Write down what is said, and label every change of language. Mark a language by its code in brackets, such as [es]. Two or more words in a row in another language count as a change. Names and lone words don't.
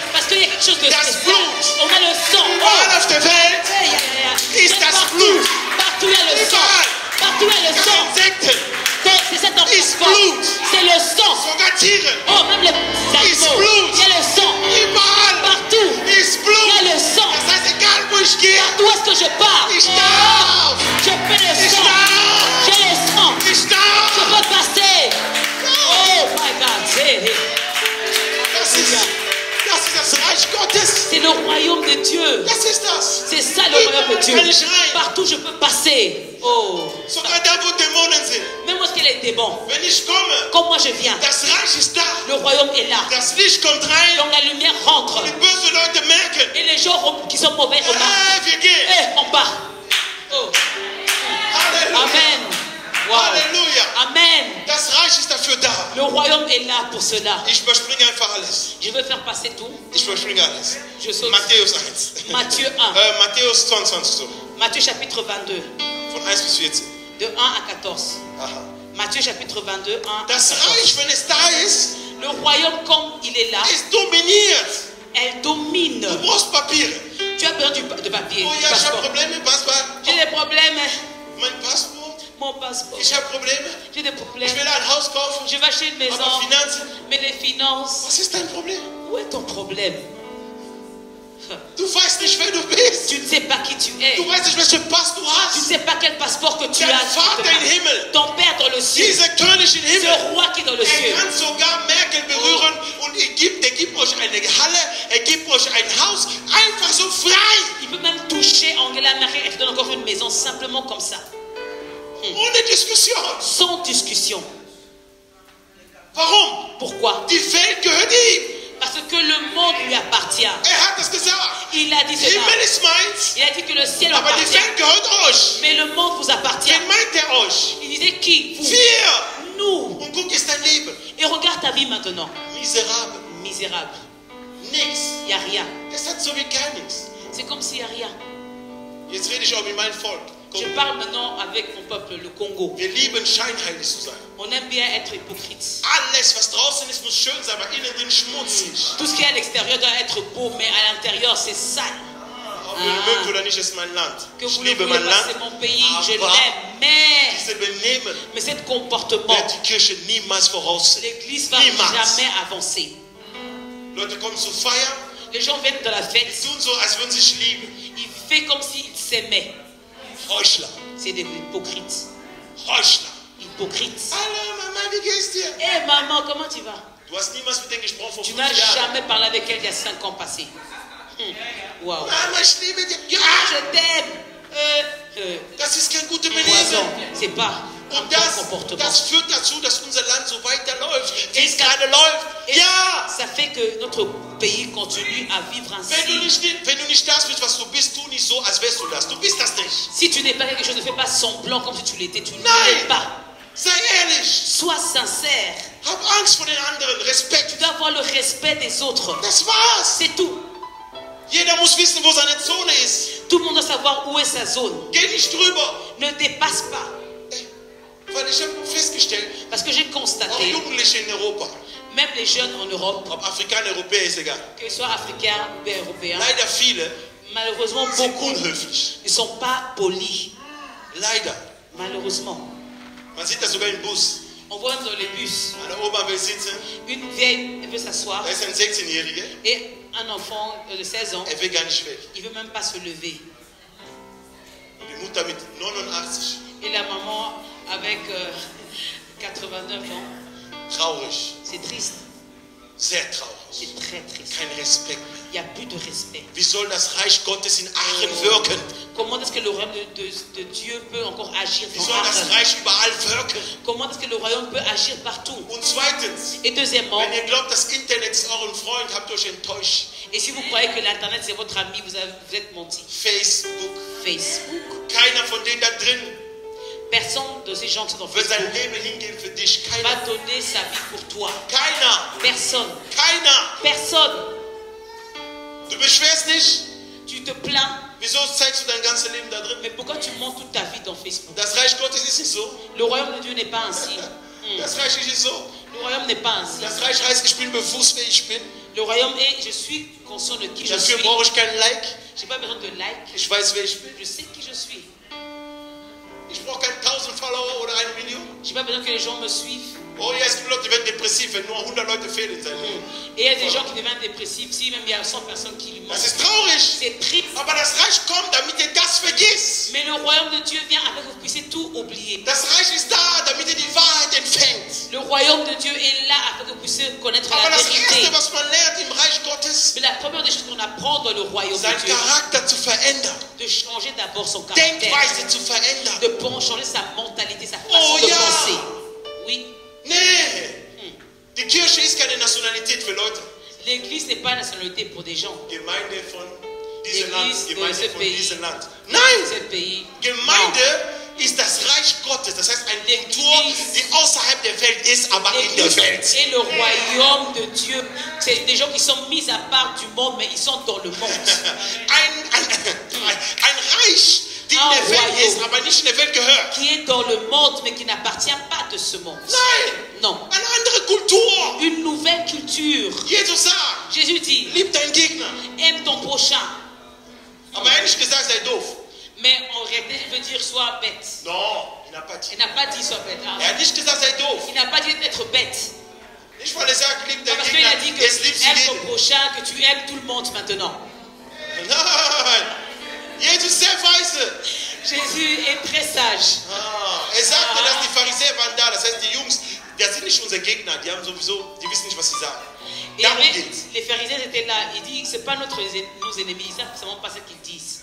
[fr] Parce qu'il y a quelque chose de [de] Das [fr] spécial. [de] Blut. [fr] On a le sang. [de] Überall auf der Welt ist das [fr] Partout, [de] Blut. [fr] partout il y a le sang. [de] Überall. [fr] Partout il y a le sang. [de] Insekten, [fr] C'est cet [de] Ist [fr] enfant. [de] Blut. [fr] C'est le sang. [de] sogar Tiere. [fr] Oh, même les [de] Ist [fr] animaux. [de] Blut. [fr] Il y a le sang. [de] Überall [fr] Partout. [de] ist [fr] Il y a [de] Blut. [fr] le sang. [de] Das heißt, egal wo ich gehe, [fr] D'où est-ce que je pars? [de] ich darf. [fr] Je fais le [de] Ich [fr] sang. [de] darf. [fr] J'ai le sang. [de] Ich [fr] Je [de] darf. [fr] peux passer. [en] Oh my God. [de] Das ist das Reich Gottes. [fr] C'est le royaume de Dieu. [de] Das ist das. [fr] C'est ça le royaume de Dieu. [de] Kann ich rein. [fr] Partout je peux passer. Oh. [de] Sogar da, wo Dämonen sind. [fr] Même où est-ce qu'il y a des démons. [de] Wenn ich komme, [fr] Comme moi je viens. [de] das Reich ist da. [fr] Le royaume est là. [de] Das Licht kommt rein. [fr] Donc la lumière rentre. [de] Die bösen Leute merken, [fr] Et les gens qui sont mauvais remarquent. [de] wir gehen. [fr] Eh, on part. Oh. Halleluja. Amen. Wow. Halleluja. Amen. [de] Das Reich ist dafür da. [fr] Le royaume est là pour cela. [de] Ich überspringe einfach alles. [fr] Je veux faire passer tout. [de] Ich überspringe alles. [fr] Je saute. [de] Matthäus 1. [fr] Matthieu 1. [de] Matthäus 22 so. [fr] Matthieu chapitre 22. [de] Von 1 bis 14. [fr] De 1 à 14. Aha. Matthieu chapitre 22, 1 à [de] Das 14. Reich, wenn es da ist, [fr] Le royaume comme il est là, [de] ist dominiert. [fr] elle domine. [de] Du brauchst Papiere. [fr] Tu as besoin de papier. [de] Oh du ja, ich habe [fr] passeport. [de] Probleme, Passport. [fr] J'ai des problèmes. [de] Mein Passport. [fr] Mon passeport. [de] Ich habe Probleme. [fr] J'ai des [de] Ich [fr] problèmes. [de] will ein Haus kaufen. [fr] Je vais acheter une maison. [de] Aber Finanzen. [fr] Mais les finances. [de] Was ist dein Problem? [fr] Où est ton problème? [de] Du weißt nicht, wer du bist. [fr] Tu ne sais pas qui tu es. [de] Du weißt nicht, welchen Pass du [fr] Tu ne [de] hast. [fr] sais pas quel passeport que tu [de] Dein [fr] as. [de] Vater im Himmel. [fr] Ton Père dans le ciel. [de] Dieser König im [fr] Ce [de] Himmel. [fr] roi qui est dans le ciel. [de] Er kann sogar Merkel berühren und er gibt euch eine Halle, er gibt euch ein Haus, einfach so frei, [fr] Il peut même toucher Angela Merkel et te donne encore une maison simplement comme ça. [de] ohne Diskussion. [fr] Sans discussion. [de] Warum? [fr] Pourquoi? [de] Die Welt gehört ihm. [fr] Parce que le monde lui appartient. [de] Er hat das gesagt. [fr] Il a dit cela. [de] Himmel ist meins, [fr] Il a dit que le ciel [de] aber die [fr] appartient. [de] Welt gehört euch. [fr] Mais le monde vous appartient. [de] Wen meint er euch? [fr] Il disait qui? Vous. [de] Wir. [fr] Nous. [de] Und guck, ist dein Leben. [fr] Et regarde ta vie maintenant. [de] Miserabel. [fr] Misérable. [de] Nix. [fr] Il n'y a rien. [de] Das hat so wie gar nichts. [fr] C'est comme s'il n'y a rien. [de] Jetzt rede ich auch mit meinem Volk. [fr] Je parle maintenant avec mon peuple, le Congo. [de] Wir lieben scheinheilig zu sein. [fr] On aime bien être hypocrite. [de] Alles, was draußen ist, muss schön sein, aber innen drin schmutzig. [fr] Tout ce qui est à l'extérieur doit être beau, mais à l'intérieur c'est sale. [de] Ob ihr mögt oder nicht, ist mein Land. [fr] Que [de] Ich [fr] vous le [de] liebe [fr] voulez [de] mein [fr] pas, [de] Land. [fr] c'est mon pays, je [de] Aber [fr] l'aime. Mais [de] diese Benehmen [fr] ce comportement, [de] wird die Kirche niemals voraussehen. [fr] l'Église va [de] Niemals. [fr] jamais avancer. [de] Leute kommen zur Feier, [fr] Les gens viennent de la fête, [de] tun so, als würden sie sich lieben. [fr] ils font comme s'ils s'aimaient. [de] Heuchler. [fr] C'est des hypocrites. [de] Heuchler. [fr] Hypocrites. [de] Hallo Mama, wie geht's dir? [fr] Hé maman, comment tu vas? [de] Du hast niemals mit denen gesprochen vor [fr] Tu 5 n'as [de] Jahren. [fr] jamais parlé avec elle il y a 5 ans passés. Wow. [de] Mama, ich liebe dich. Ja, [fr] Je t'aime. [de] das ist kein gutes Poison, Benehmen. [fr] c'est pas un [de] Und [fr] bon comportement. [de] das führt dazu, dass unser Land so weiterläuft, wie es gerade läuft. [fr] Et [de] Ja! [fr] ça fait que notre pays continue à vivre [de] Wenn du [fr] ainsi. [de] nicht das bist, was du bist, tu nicht so, als wärst du das. Du bist das nicht. [fr] Si tu n'es pas quelque chose, ne fais pas semblant comme si tu l'étais. Tu ne [de] Nein. [fr] l'es pas. [de] Sei ehrlich. [fr] Sois sincère. [de] Hab Angst vor den anderen. Respekt. [fr] Tu dois avoir le respect des autres. [de] Das war's. [fr] C'est tout. [de] Jeder muss wissen, wo seine Zone ist. [fr] Tout le monde doit savoir où est sa zone. [de] Geh nicht drüber. [fr] Ne dépasse pas. [de] Weil ich habe festgestellt, [fr] Parce que j'ai [de] auch [fr] constaté, [de] Jugendliche in Europa, [fr] même les jeunes en Europe, [de] ob Afrikaner, Europäer, ist egal. [fr] qu'ils soient africains ou bien européens, [de] Leider viele [fr] malheureusement [de] sind [fr] beaucoup [de] unhöflich. [fr] ne sont pas polis. [de] Leider. [fr] Malheureusement. [de] Man sieht das sogar im Bus. [fr] On voit dans les bus, [de] Eine Oma will sitzen, [fr] une vieille elle veut s'asseoir [de] da ist ein 16-Jähriger, [fr] et un enfant de 16 ans, [de] er will gar nicht weg. [fr] il ne veut même pas se lever. [de] Und die Mutter mit 89, [fr] Et la maman avec 89 ans, [de] traurig, [fr] c'est triste, [de] sehr traurig. [fr] c'est très triste. [de] Kein Respekt mehr. [fr] Il n'y a plus de respect. [de] Wie soll das Reich Gottes in Aachen wirken? [fr] Comment est-ce que le royaume de Dieu peut encore agir [de] Wie [fr] dans [de] soll das Aachen? Reich überall wirken? [fr] Comment est-ce que le royaume peut agir partout? [de] Und zweitens, [fr] Et deuxièmement, [de] wenn ihr glaubt, das Internet ist euer Freund, habt ihr euch enttäuscht. [fr] et si vous croyez que l'Internet c'est votre ami, vous êtes menti. Facebook, Facebook, [de] keiner von denen da drin [fr] Personne de ces gens qui sont dans [de] wird sein Facebook Leben hingeben für dich. [fr] va [de] Keiner. [fr] donner sa vie pour toi. [de] Keiner. [fr] Personne. [de] Keiner. [fr] Personne. [de] Du beschwerst dich. [fr] Tu te plains. [de] Wieso zeigst du dein ganzes Leben da drin? [fr] Mais pourquoi tu montes toute ta vie dans Facebook? [de] Das Reich Gottes ist nicht so. [fr] Le royaume de Dieu n'est pas ainsi. [de] Das Reich ist nicht so. [fr] Le royaume n'est pas ainsi. [de] Das Reich heißt, ich bin bewusst, wer ich bin. [fr] Le royaume est, je suis conscient de qui je [de] Dafür [fr] suis. [de] brauche ich kein Like. [fr] Je n'ai pas besoin de like. [de] Ich weiß, wer ich bin. [fr] Je sais qui je suis. [de] Ich brauche keine 1000 Follower oder 1 Million. [fr] Je n'ai pas besoin que les gens me suivent. [de] Oh ja, es gibt Leute, die werden depressiv, wenn nur 100 Leute fehlen in seinem Leben. [fr] Et il y a des gens qui deviennent dépressifs. Si même il y a 100 personnes qui lui [de] Das [fr] manquent. [de] ist traurig. [fr] C'est triste. [de] Aber das Reich kommt, damit ihr das vergisst. [fr] Mais le royaume de Dieu vient afin que vous puissiez tout oublier. [de] Das Reich ist da, damit ihr die Wahrheit empfängt. [fr] Le royaume de Dieu est là afin que vous puissiez connaître [de] Aber [fr] la [de] das [fr] vérité. [de] Erste, was man lernt im Reich Gottes, [fr] Mais la première des choses qu'on apprend dans le royaume [de] sein [fr] de Dieu, [de] Charakter zu verändern. [fr] de changer d'abord son caractère, [de] Denkweise zu verändern. [fr] de changer sa mentalité, sa façon [de] Oh, [fr] de [de] ja. [fr] penser. Oui, [de] Nee. Die Kirche ist keine Nationalität für Leute. [fr] l'église n'est pas une nationalité pour des gens. [de] Gemeinde von diesem Land, [fr] L'église de [de] Gemeinde [fr] ce [de] von [fr] pays. [de] diesem Land. [fr] C'est [de] Nein! [fr] le pays. [de] Gemeinde ist das Reich Gottes. Das heißt, eine Kultur, die außerhalb der Welt ist, aber in der [fr] L'église [de] Welt. [fr] et le royaume de Dieu, c'est des gens qui sont mis à part du monde, mais ils sont dans le monde. [de] Ein Reich, die in der Welt ist, aber nicht in der Welt gehört. [fr] Qui est dans le monde, mais qui n'appartient pas de ce monde. [de] Nein! [fr] Non. [de] Eine andere Kultur. [fr] Une nouvelle culture. [de] Jesus sagt, [fr] Jésus dit, [de] lieb deinen Gegner. [fr] aime ton prochain. [de] Aber er hat nicht gesagt, sei doof. [fr] Mais en réalité, il veut dire sois bête. Non, il n'a pas dit. Il n'a pas dit sois bête. hein. [de] Er hat nicht gesagt, sei doof. [fr] Il n'a pas dit d'être bête. [de] Nicht, weil er sagt, lieb deinen [fr] Parce qu'il a dit [de] Gegner. [fr] que [de] Jetzt liebst [fr] tu [de] du [fr] aimes ton [de] jeden. [fr] prochain, que tu aimes tout le monde maintenant. [de] Nein. Jesus ist sehr weise. [fr] Jésus est très sage. [de] Er sagte, dass die Pharisäer waren da. Das heißt, die Jungs, das sind nicht unsere Gegner. Die haben sowieso, die wissen nicht, was sie sagen. [fr] Et [de] Darum [fr] avec, [de] geht's. [fr] les pharisiens étaient là. Il dit, c'est pas nos ennemis. Ils savent seulement pas ce qu'ils disent.